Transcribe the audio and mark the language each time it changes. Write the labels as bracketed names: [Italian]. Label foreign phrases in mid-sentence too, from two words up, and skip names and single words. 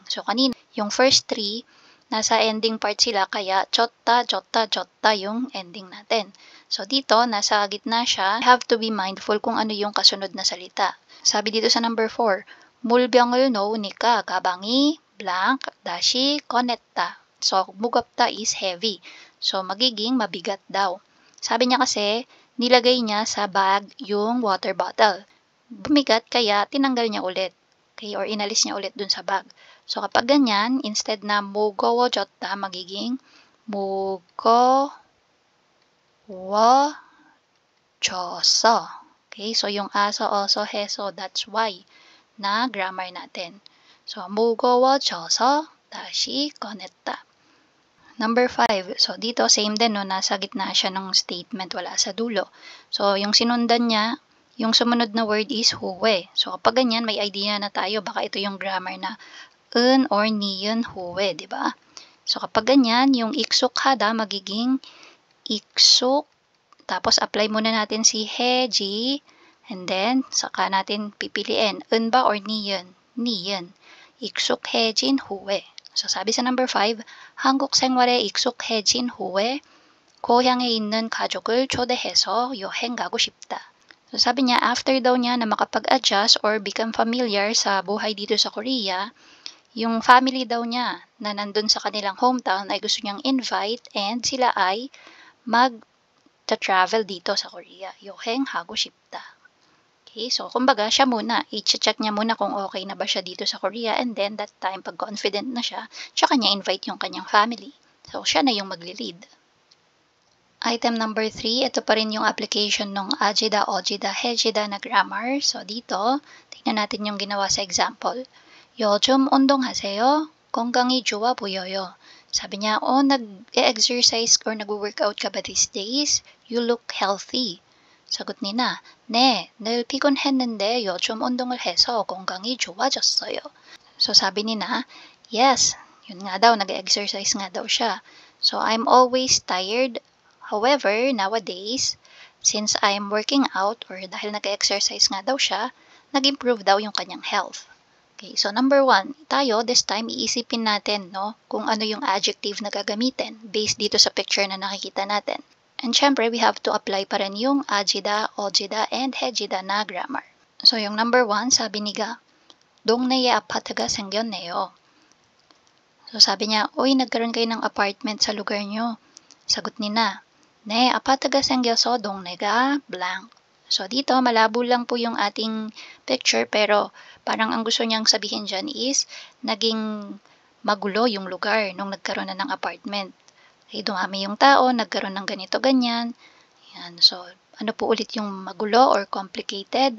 [Filipino] So, kanina, yung first 3, nasa ending part sila, kaya jotta, jotta, jotta yung ending natin. So, dito, nasa gitna siya. [English] You have to be mindful [Filipino] kung ano yung kasunod na salita. Sabi dito sa number 4, [Korean] 물병을 놓으니까 가방이 blank dashi 꺼냈다. [English] So, 무겁다 is heavy. So, [Filipino] magiging mabigat daw. Sabi niya kasi, nilagay niya sa bag yung water bottle. Bumigat kaya tinanggal niya ulit. Okay, or inalis niya ulit dun sa bag. So, kapag ganyan, instead na 무거워졌다, magiging 무거워졌어. Okay, so yung aso, oso, heso, [English] that's why [Filipino] na grammar natin. [English] So, [Korean] 무거워져서 다시 꺼냈다. [Filipino] Number 5. So, dito, same din, no? Nasa gitna siya ng statement, wala sa dulo. So, yung sinundan niya, yung sumunod na word is huwe. So, kapag ganyan, may idea na tayo, baka ito yung grammar na un or niun huwe, di ba? So, kapag ganyan, yung 익숙하다 magiging 익숙, tapos apply muna natin si heji, and then, saka natin pipiliin, un ba or niun? Niun. 익숙해진 후에. So, sabi sa number 5, [Korean] 한국 생활에 익숙해진 후에 고향에 있는 가족을 초대해서 여행 가고 싶다. [Filipino] So, sabi niya, after daw niya na makapag-adjust or [English] become familiar [Filipino] sa buhay dito sa Korea, yung family daw niya na nandun sa kanilang hometown ay gusto niyang invite and sila ay mag-travel dito sa Korea. [Korean] 여행 하고 싶다. [Filipino] Okay, so kumbaga siya muna, i-check niya muna kung okay na ba siya dito sa Korea, [English] and then that time, [Filipino] pag confident na siya, tsaka niya invite yung kanyang family. So, siya na yung magli-lead. [English] Item number 3, [Filipino] ito pa rin yung application ng ajida, ojida, hejida na grammar. So, dito, tingnan natin yung ginawa sa example. [Korean] 요즘 운동하세요? 건강이 좋아 보여요. [Filipino] Sabi niya, nag-exercise or nag-workout ka ba [English] these days? You look healthy. [Korean] 사got nina, 네, 늘 피곤했는데 요즘 운동을 해서 건강이 좋아졌어요. [Filipino] So sabi nina, yes, yun nga daw, nag-exercise nga daw siya. [English] So I'm always tired. However, nowadays, since I'm working out or [Filipino] dahil nag-exercise nga daw siya, nag-improve daw yung kanyang [English] health. [Filipino] Okay, so number 1, tayo [English] this time [Filipino] iisipin natin kung ano yung adjective na gagamitin based dito sa picture na nakikita natin. And syempre, [English] we have to apply [Filipino] pa rin yung [English] ajida, ojida, and hejida na grammar. [Filipino] So, yung number 1, sabi niya, [Korean] 동네에 아파트가 생겼네요. [Filipino] So, sabi niya, nagkaroon kayo ng apartment sa lugar nyo. Sagot nina, [Korean] 네, 아파트가 생겨서 동네가 blank. [Filipino] So, dito, malabo lang po yung ating picture, pero parang ang gusto niyang sabihin dyan is, naging magulo yung lugar nung nagkaroon na ng apartment. Okay, dumami yung tao, nagkaroon ng ganito, ganyan. Yan. So, ano po ulit yung magulo or complicated?